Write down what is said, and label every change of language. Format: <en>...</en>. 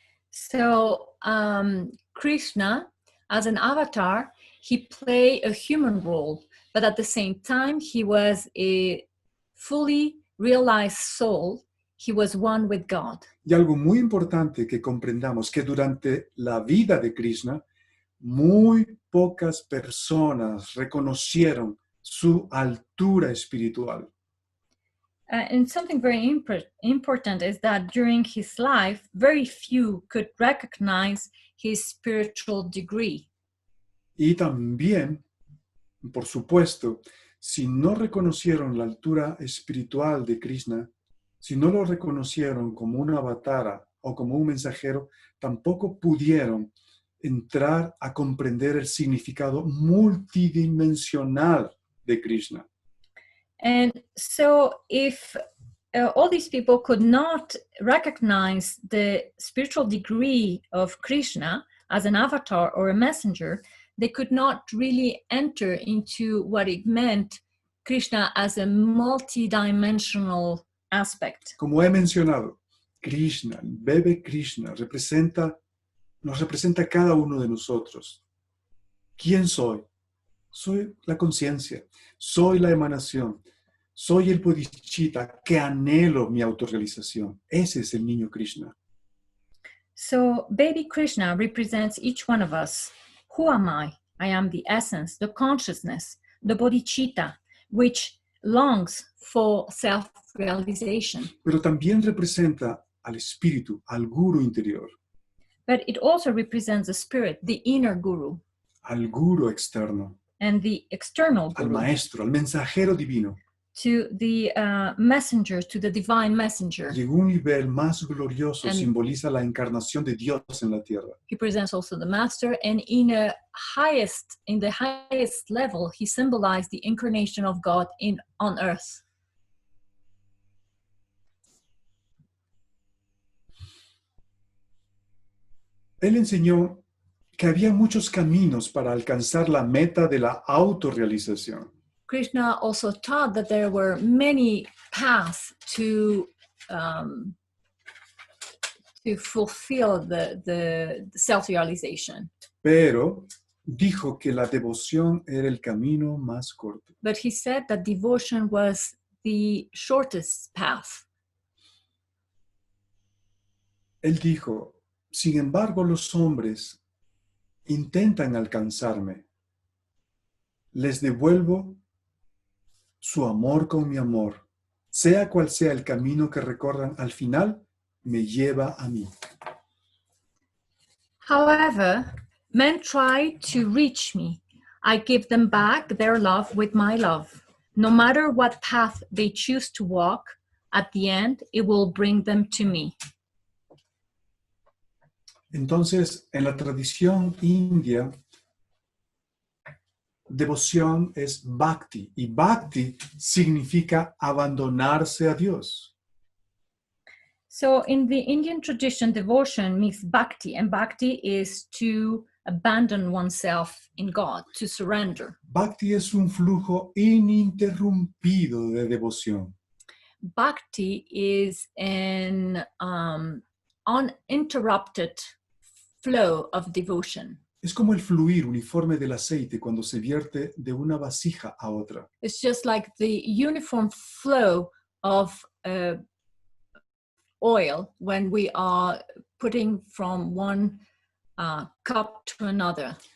<en>So Krishna, as an avatar, he played a human role, but at the same time, he was a fully realized soul. He was one with God.</en> <es>Y algo muy importante que comprendamos, que durante la vida de Krishna, muy pocas personas reconocieron su altura espiritual.</es> <en>And something very important is that during his life, very few could recognize his spiritual degree.</en> <es>Y también, por supuesto, si no reconocieron la altura espiritual de Krishna, si no lo reconocieron como un avatar o como un mensajero, tampoco pudieron entrar a comprender el significado multidimensional de Krishna.</es> <en>And so if all these people could not recognize the spiritual degree of Krishna, as an avatar or a messenger, they could not really enter into what it meant Krishna as a multidimensional aspect.</en> <es>Como he mencionado, Krishna, el bebé Krishna, nos representa a cada uno de nosotros. ¿Quién soy? Soy la conciencia, soy la emanación, soy el bodhicitta que anhelo mi autorrealización. Ese es el niño Krishna.</es> <en>So baby Krishna represents each one of us. Who am I? I am the essence, the consciousness, the bodhicitta, which longs for self-realization.</en> <es>Pero también representa al espíritu, al gurú interior,</es> <en>But it also represents the spirit, the inner guru,</en> <es>al gurú externo,</es> <en>and the external</en> <es>al</es> <en>guru,</en> <es>maestro, al mensajero divino.</es> <en>to the messenger, to the divine messenger.</en> <es>Y en un nivel más glorioso</es> <en>And-</en> <es>simboliza la encarnación de Dios en la tierra.</es> <en>He presents also the master, and in the highest level, he symbolized the incarnation of God on earth.</en> <es>Él enseñó que había muchos caminos para alcanzar la meta de la autorrealización.</es> <en>Krishna also taught that there were many paths to fulfill the self-realization.</en> <es>Pero dijo que la devoción era el camino más corto.</es> <en>But he said that devotion was the shortest path.</en> <es>Él dijo, sin embargo, los hombres intentan alcanzarme. Les devuelvo su amor con mi amor. Sea cual sea el camino que recorran, al final me lleva a mí.</es> <en>However, men try to reach me. I give them back their love with my love. No matter what path they choose to walk, at the end, it will bring them to me.</en> <es>Entonces, en la tradición india, devoción es bhakti, y bhakti significa abandonarse a Dios.</es> <en>So in the Indian tradition, devotion means bhakti, and bhakti is to abandon oneself in God, to surrender.</en> <es>Bhakti es un flujo ininterrumpido de devoción.</es> <en>Bhakti is an uninterrupted flow of devotion.</en> <es>Es como el fluir uniforme del aceite cuando se vierte de una vasija a otra.</es> <en>It's just like the uniform flow of oil when we are putting from one cup to another.</en>